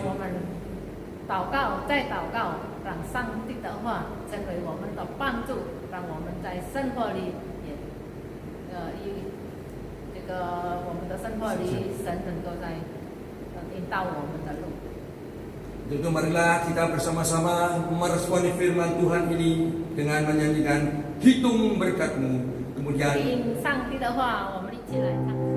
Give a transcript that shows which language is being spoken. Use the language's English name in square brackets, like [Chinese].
[Chinese] 让我们祷告，再祷告，让上帝的话成为我们的帮助，让我们在生活里也这个我们的生活里，神能够在引导我们的路。 [Indonesian] Untuk itu marilah kita bersama-sama meresponi firman Tuhan ini dengan menyanyikan Hitung Berkat-Mu. Kemudian [Chinese] 听上帝的话，我们一起来唱。